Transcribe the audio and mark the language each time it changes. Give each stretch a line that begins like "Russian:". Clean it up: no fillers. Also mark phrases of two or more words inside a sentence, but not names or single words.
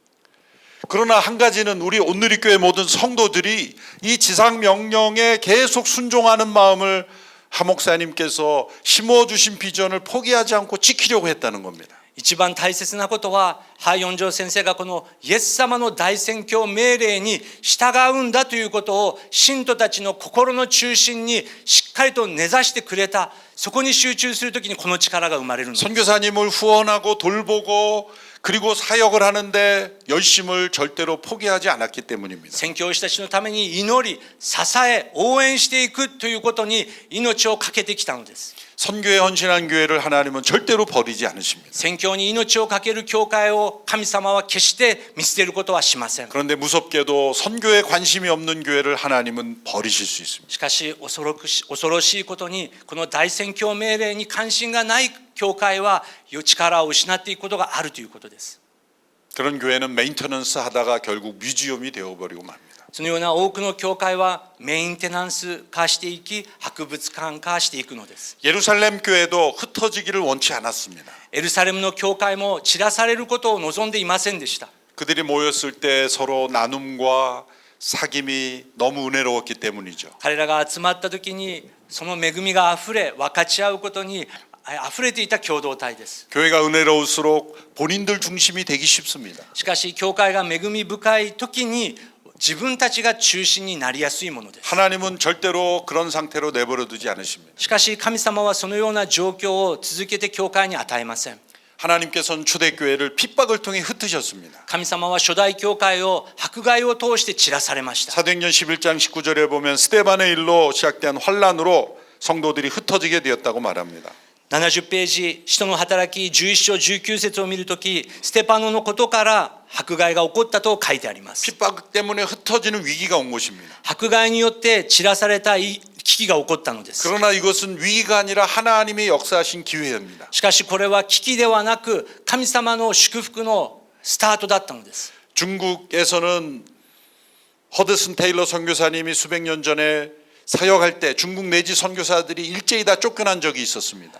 Korean: 그러나 한 가지는 우리 온누리교회 모든 성도들이 이 지상 명령에 계속 순종하는 마음을 하 목사님께서 심어주신 비전을 포기하지 않고 지키려고 했다는 겁니다.
Japanese: 一番大切なことはハヨンジョ先生がこのイエス様の大宣教命令に従うんだということを信徒たちの心の中心にしっかりと根ざしてくれた。そこに集中するときにこの力が生まれるのです。
Korean: 선교사님을 후원하고 돌보고 그리고 사역을 하는데 열심을 절대로 포기하지 않았기 때문입니다.
Japanese: 宣教師たちのために祈り、支え、応援していくということに命を懸けてきたのです。
Korean: 선교에 헌신한 교회를 하나님은 절대로 버리지 않으십니다.
Japanese: 宣教に命を懸ける教会を神様は決して見捨てることはしません。
Korean: 그런데 무섭게도 선교에 관심이 없는 교회를 하나님은 버리실 수 있습니다.
Japanese: しかし恐ろしいことにこの大宣教命令に関心がない教会は力を失っていくことがあるということです。
Korean: 그런 교회는 메인터넌스 하다가 결국 뮤지엄이 되어버리고 맙니다.
Japanese: そのような多くの教会はメンテナンス化していき、博物館化していくのです。
Korean: 예루살렘 교회도 흩어지기를 원치 않았습니다.
Japanese: エルサレムの教会も散らされることを望んでいませんでした。
Korean: 그들이 모였을 때 서로 나눔과 사귐이 너무 은혜로웠기 때문이죠.
Japanese: 彼らが集まった時にその恵みがあふれ、分かち合うことにあふれていた共同体です。
Korean: 교회가 은혜로울수록 본인들 중심이 되기 쉽습니다.
Japanese: しかし教会が恵み深い時に自分たちが中心になりやすいものです。
Korean: 하나님은 절대로 그런 상태로 내버려 두지 않으십니다.
Japanese: しかし神様はそのような状況を続けて教会に与えません。
Korean: 하나님께서는 초대교회를 핍박을 통해 흩으셨습니다.
Japanese: 神様は初代教会を迫害を通して散らされました。
Korean: 사도행전 11장 19절에 보면 스데반의 일로 시작된 환란으로 성도들이 흩어지게 되었다고 말합니다.
Japanese: 70 ページ、使徒の働き11章19節を見るとき、ステパノのことから迫害が起こったと書いてあります。
Korean: 핍박 때문에 흩어지는 위기가 온 것입니다.
Japanese: 迫害によって散らされた危機が起こったのです。
Korean: 그러나 이것은 위기가 아니라 하나님의 역사하신 기회입니다.
Japanese: しかしこれは危機ではなく神様の祝福のスタートだったのです。
Korean: 중국에서는 허드슨 테일러 선교사님이 수백 년 전에 사역할 때 중국 내지 선교사들이 일제히 다 쫓겨난 적이 있었습니다.